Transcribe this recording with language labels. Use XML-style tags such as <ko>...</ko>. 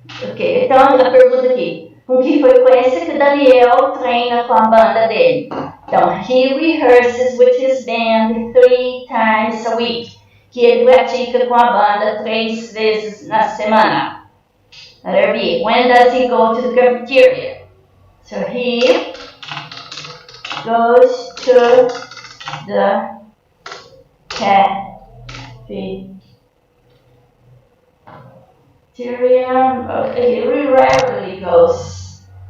<pt>Ok, então a pergunta aqui. Com que frequência que Daniel treina com a banda dele?</pt> <en>Então, he rehearses with his band 3 times a week.</en> <pt>Que ele pratica com a banda 3 vezes na semana.</pt> <en>Letter B. When does he go to the cafeteria? So he goes to the cafeteria. Okay, he rarely goes.</en>